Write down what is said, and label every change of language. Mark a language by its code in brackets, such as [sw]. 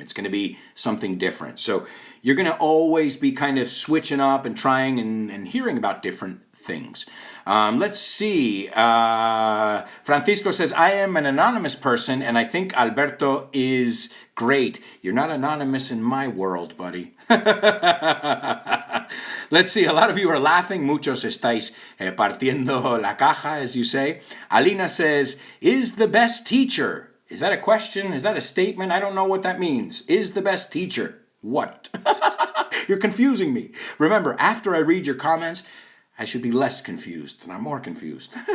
[en] It's going to be something different. So you're going to always be kind of switching up and trying and hearing about different things. Let's see. Francisco says, I am an anonymous person and I think Alberto is great. You're not anonymous in my world, buddy. Let's see. A lot of you are laughing. [es] Muchos estáis partiendo la caja, [en] as you say. Alina says, is the best teacher. Is that a question? Is that a statement? I don't know what that means. Is the best teacher. What? You're confusing me. Remember, after I read your comments, I should be less confused, and I'm more confused.